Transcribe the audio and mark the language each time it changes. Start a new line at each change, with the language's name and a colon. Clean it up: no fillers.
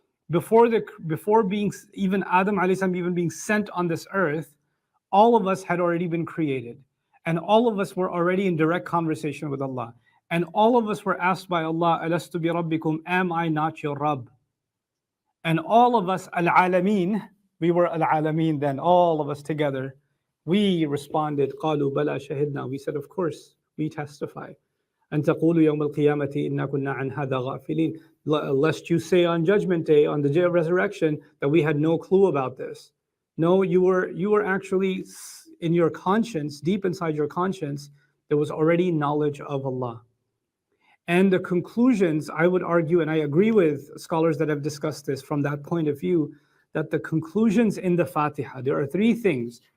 English: Before being even Adam alayhi salam even being sent on this earth, all of us had already been created, and all of us were already in direct conversation with Allah, and all of us were asked by Allah,
Arabic: Alastu bi rabbikum,
English: am I not your Rabb? And all of us, al-alameen, we were al-alameen then, all of us together, we responded,
Arabic: qalu bala shahidna,
English: we said, of course, we testify.
Arabic: أن تقولوا يوم القيامة إنا كنا عن هذا غافلين.
English: Lest you say on Judgment Day, on the day of resurrection, that we had no clue about this. No, you were actually in your conscience, deep inside your conscience, there was already knowledge of Allah. And the conclusions, I would argue, and I agree with scholars that have discussed this from that point of view, that the conclusions in the Fatiha, there are three things.